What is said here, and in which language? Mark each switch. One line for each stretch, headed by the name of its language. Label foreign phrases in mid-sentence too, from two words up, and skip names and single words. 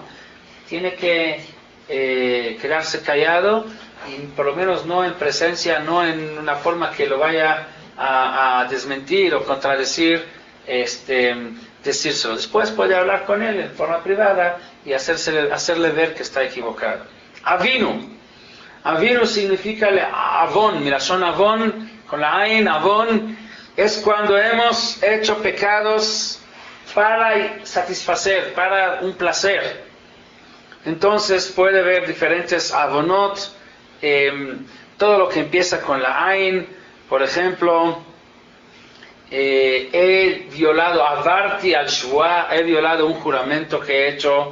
Spanish: Tiene que quedarse callado, y por lo menos no en presencia, no en una forma que lo vaya a desmentir o contradecir, decírselo. Después puede hablar con él en forma privada y hacerle ver que está equivocado. Avinu significa avon,
Hebrew: מלשון עוון,
Spanish: con la ain, avon, es cuando hemos hecho pecados para satisfacer, para un placer. Entonces puede haber diferentes avonot, todo lo que empieza con la ain. Por ejemplo, he violado
Hebrew: עברתי על שבועה,
Spanish: he violado un juramento que he hecho.